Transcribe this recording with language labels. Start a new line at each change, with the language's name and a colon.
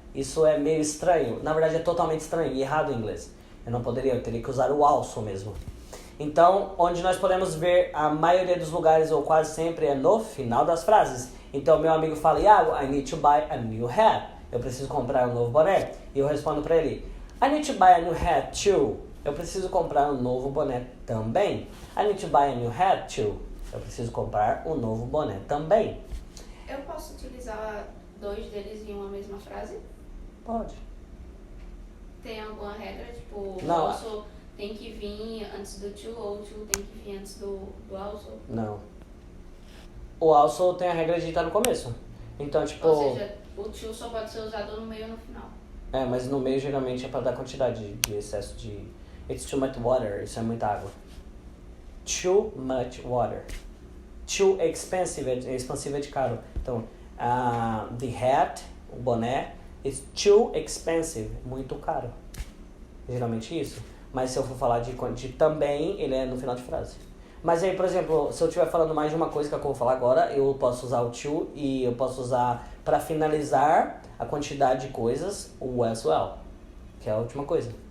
Portuguese: Isso é meio estranho. Na verdade é totalmente estranho e errado em inglês. Eu teria que usar o also mesmo. Então, onde nós podemos ver a maioria dos lugares, ou quase sempre, é no final das frases. Então, meu amigo fala, Iago,
English: I need to buy a new hat.
Portuguese: Eu preciso comprar um novo boné. E eu respondo para ele,
English: I need to buy a new hat too.
Portuguese: Eu preciso comprar um novo boné também.
English: I need to buy a new hat too.
Portuguese: Eu preciso comprar um novo boné também. Eu posso utilizar dois deles em uma mesma frase? Pode. Tem alguma regra? Tipo, Não. o also tem que vir antes do to ou o to tem que vir antes do also? Não. O also tem a regra de estar no começo. Então, tipo... Ou seja, o to só pode ser usado no meio ou no final. É, mas no meio geralmente é para dar quantidade de excesso de...
English: It's too much water.
Portuguese: Isso é muita água.
English: Too much water. Too expensive.
Portuguese: Expansivo é de caro. Então, the hat, o boné,
English: is too expensive.
Portuguese: Muito caro. Geralmente isso. Mas se eu for falar de também, ele é no final de frase. Mas aí, por exemplo, se eu estiver falando mais de uma coisa que eu vou falar agora, eu posso usar o to e eu posso usar para finalizar a quantidade de coisas o as well, que é a última coisa.